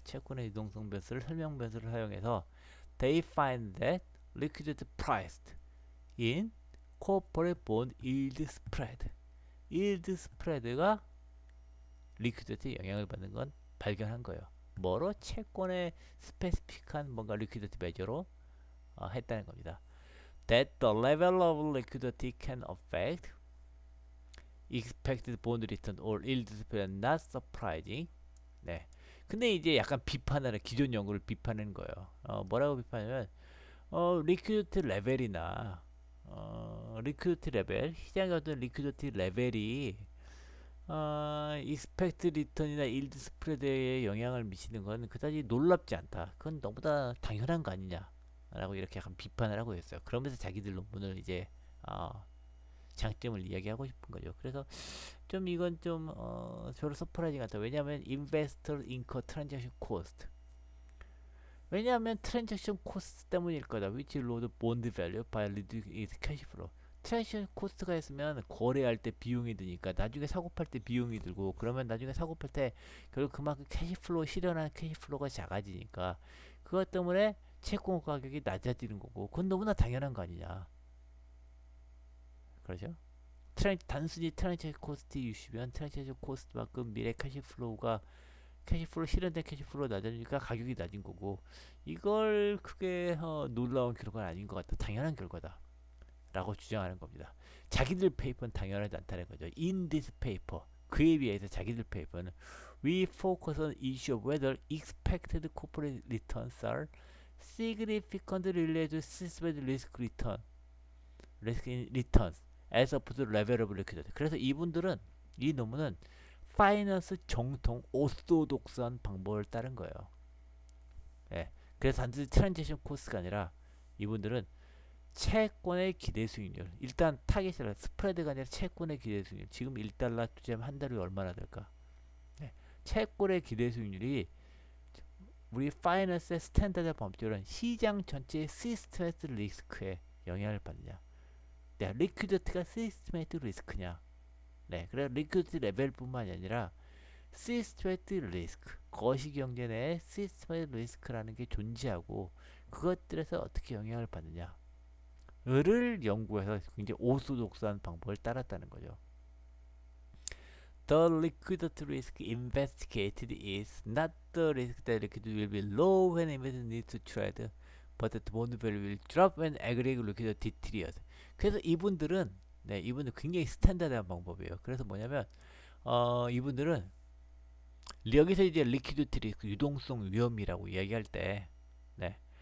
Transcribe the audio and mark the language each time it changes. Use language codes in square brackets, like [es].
[ko] 채권의 유동성 변수를 설명 변수를 사용해서 [en] they find that liquidity priced in corporate bond yield spread. [ko] yield spread가 리퀴디티에 영향을 받는 건 발견한 거예요. 뭐로? 채권의 스페시픽한 뭔가 리퀴디티 메저로 했다는 겁니다. [en] That the level of liquidity can affect expected bond return or yield spread not surprising. [ko] 네. 근데 이제 약간 비판하는 기존 연구를 비판하는 거예요. 뭐라고 비판하면 리퀴디티 레벨이나 리퀴디티 레벨 시장의 어떤 리퀴디티 레벨이 익스펙트 리턴이나 일드 스프레드에 영향을 미치는 건 그다지 놀랍지 않다. 그건 너보다 당연한 거 아니냐. 라고 이렇게 약간 비판을 하고 있어요. 그러면서 자기들 논문을 이제 장점을 이야기하고 싶은 거죠. 그래서 좀 이건 좀 별로 서프라이징 같다. 왜냐하면 [en] investor incur transaction cost. [ko] 왜냐하면 트랜잭션 코스트 때문일 거다. [en] which load bond value by reducing its cash flow. [ko] 트랜잭션 코스트가 있으면 거래할 때 비용이 드니까 나중에 사고 팔 때 비용이 들고 그러면 나중에 사고 팔 때 결국 그만큼 캐시플로우 실현하는 캐시플로우가 작아지니까 그것 때문에 채권 가격이 낮아지는 거고 그건 너무나 당연한 거 아니냐. 그렇죠? 단순히 트랜잭션 코스트 이슈면 트랜잭션 코스트만큼 미래 캐시플로우 실현된 캐시플로우 낮아지니까 가격이 낮은 거고 이걸 크게 놀라운 결과는 아닌 것 같다. 당연한 결과다. 라고 주장하는 겁니다. 자기들 페이퍼는 당연하지 않다는 거죠. [en] In this paper, [ko] 그에 비해서 자기들 페이퍼는 [en] We focus on issue of whether expected corporate returns are significantly related to systematic risk in returns as opposed to level of liquidity. [ko] 그래서 이 논문은 파이낸스 정통 오소독스한 방법을 따른 거예요. 예. 그래서 단지 트랜지션 코스가 아니라 이분들은 채권의 기대 수익률. 일단 타겟이라 스프레드가 아니라 채권의 기대 수익률. 지금 1달러 투자하면 한 달에 얼마나 될까? 네. 채권의 기대 수익률이 우리 파이낸스의 스탠다드 범죄로는 시장 전체의 시스템에트 리스크에 영향을 받느냐. 네, 리퀴디티가 시스템에트 리스크냐. 네, 그래 리퀴디티 레벨뿐만이 아니라 시스템에트 리스크, 거시경제 내에 시스템에트 리스크라는 게 존재하고 그것들에서 어떻게 영향을 받느냐. 를 연구해서 굉장히 오소독스한 방법을 따랐다는 거죠. [en] The liquidity risk investigated is not the risk that liquidity will be low when investors need to trade, but that bond value will drop when aggregate liquidity deteriorates. [ko] 그래서 이분들 굉장히 스탠다드한 방법이에요. 그래서 뭐냐면 이분들은 여기서 이제 리퀴디티 리스크 유동성 위험이라고 이야기할 때, 네.